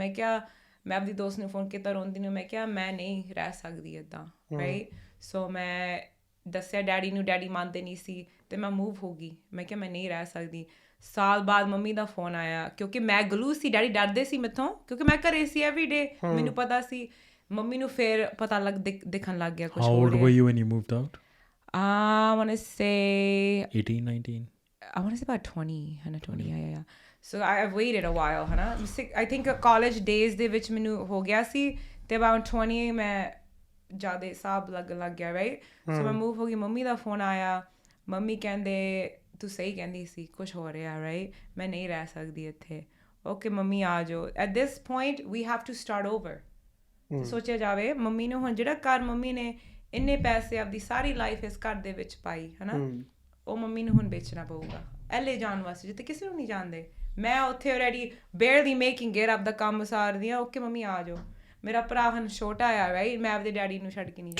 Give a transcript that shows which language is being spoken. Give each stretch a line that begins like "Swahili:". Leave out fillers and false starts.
Punjabi: ਮੈਂ ਕਿਹਾ, ਮੈਂ ਆਪਣੀ ਦੋਸਤ ਨੂੰ ਫੋਨ ਕੀਤਾ ਰੋਂਦੀ ਨੂੰ, ਮੈਂ ਕਿਹਾ ਮੈਂ ਨਹੀਂ ਰਹਿ ਸਕਦੀ ਇੱਦਾਂ, ਰਾਈਟ. ਸੋ ਮੈਂ ਦੱਸਿਆ ਡੈਡੀ ਨੂੰ, ਡੈਡੀ ਮੰਨਦੇ ਨਹੀਂ ਸੀ, ਅਤੇ ਮੈਂ ਮੂਵ ਹੋ ਗਈ. ਮੈਂ ਕਿਹਾ ਮੈਂ ਨਹੀਂ ਰਹਿ ਸਕਦੀ. ਸਾਲ ਬਾਅਦ ਮੰਮੀ ਦਾ ਫੋਨ ਆਇਆ, ਕਿਉਂਕਿ ਮੈਂ ਗਲੂ ਸੀ, ਡੈਡੀ ਡਰਦੇ ਸੀ ਮੈਥੋਂ, ਕਿਉਂਕਿ ਮੈਂ ਘਰੇ ਸੀ ਐਵਰੀ ਡੇ, ਮੈਨੂੰ ਪਤਾ ਸੀ. ਮੰਮੀ ਨੂੰ ਫਿਰ ਪਤਾ ਦਿਖਣ ਲੱਗ ਗਿਆ ਕੁਛ ਹੋ ਰਿਹਾ.
English: How old were you when you moved out? I want to say 18, 19? I want to say about 20, hana 20, yeah. So I've waited a while, hana. I think college days
Punjabi: ਦੇ ਵਿੱਚ ਮੈਨੂੰ ਹੋ ਗਿਆ ਸੀ, ਤੇ about 20 ਮੈਂ ਜ਼ਿਆਦਾ ਹਿਸਾਬ ਲੱਗਣ ਲੱਗ ਗਿਆ, right. So ਮੈਂ move ਹੋ ਗਈ, ਮੰਮੀ ਦਾ ਫੋਨ ਆਇਆ, ਮੰਮੀ ਕਹਿੰਦੇ ਤੂੰ ਸਹੀ ਕਹਿੰਦੀ ਸੀ, ਕੁਛ ਹੋ ਰਿਹਾ, right, ਮੈਂ ਨਹੀਂ ਰਹਿ ਸਕਦੀ ਇੱਥੇ. Okay ਮੰਮੀ ਆ ਜਾਓ.
English: At this point we have to start over.
Punjabi: ਸੋਚਿਆ ਜਾਵੇ, ਮੰਮੀ ਨੂੰ ਹੁਣ ਜਿਹੜਾ ਘਰ ਮੰਮੀ ਨੇ ਇੰਨੇ ਪੈਸੇ ਆਪਦੀ ਸਾਰੀ ਲਾਈਫ ਇਸ ਘਰ ਦੇ ਵਿੱਚ ਪਾਈ, ਹੈ ਨਾ, ਉਹ ਮੰਮੀ ਨੂੰ ਹੁਣ ਵੇਚਣਾ ਪਊਗਾ LA ਜਾਣ ਵਾਸਤੇ, ਜਿੱਥੇ ਕਿਸੇ ਨੂੰ ਨਹੀਂ ਜਾਣਦੇ. ਮੈਂ ਉੱਥੇ
English: already barely making it,
Punjabi: ਆਪਦਾ ਕੰਮ ਸਾਰਦੀ ਹਾਂ. ਓਕੇ ਮੰਮੀ ਆ ਜਾਓ. ਮੇਰਾ ਭਰਾ ਹੁਣ ਛੋਟਾ ਆ, ਰਾਈਟ, ਮੈਂ ਆਪਦੇ ਡੈਡੀ ਨੂੰ ਛੱਡ ਕੇ ਨਹੀਂ ਜਾਣਾ.